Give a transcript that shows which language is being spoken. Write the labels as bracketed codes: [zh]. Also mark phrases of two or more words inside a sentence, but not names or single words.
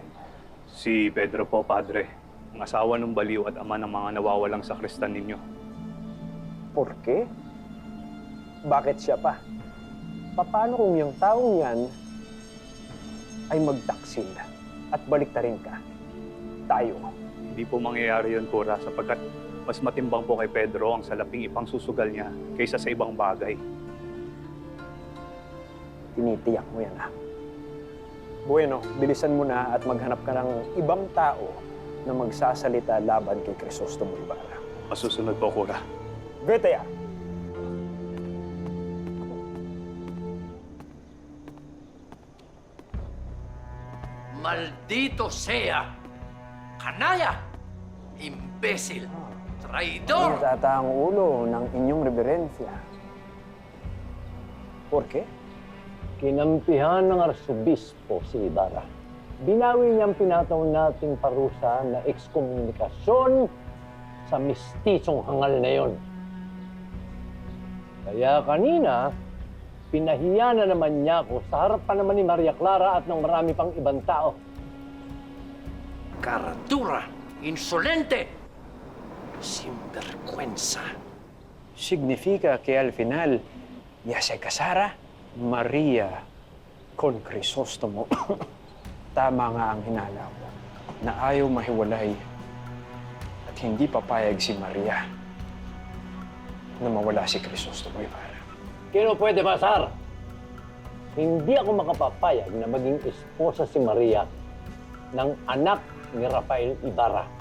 [tl] Si Pedro po, Padre. Ang asawa ng baliw at ama ng mga nawawalang sakristan ninyo. [es] Por qué? [tl] Bakit siya pa? Paano kung yung taong yan ay magtaksil at baliktarin ka? Tayo. Hindi po mangyayari yun, Cura, sapagkat mas matimbang po kay Pedro ang salaping ipang susugal niya kaysa sa ibang bagay. Tinitiyak mo yan, ha? Bueno, bilisan mo na at maghanap ka ng ibang tao na magsasalita laban kay Crisostomo Ibarra. Masusunod po, Cura. [es] Vete ya! Maldito sea! Kanaya! Imbécil! Traidor! [tl] Natata ang ulo ng inyong reverensya. [es] Por qué? [tl] Kinampihan ng Arsobispo si Ibarra. Binawi niyang pinataw nating parusa na ekskomunikasyon sa mistisong hangal na yon. Kaya kanina, pinahiya na naman niya ako sa harapan naman ni Maria Clara at ng marami pang ibang tao. [es] Caratura! Insolente! Sinvergüenza! Significa que al final ya se casara Maria con Crisostomo. [tl] Tama nga ang hinala ko na ayaw mahiwalay at hindi papayag si Maria na mawala si Crisostomo Ibarra. Kino pwede pasar? Hindi ako makapapayag na maging esposa si Maria ng anak ni Rafael Ibarra.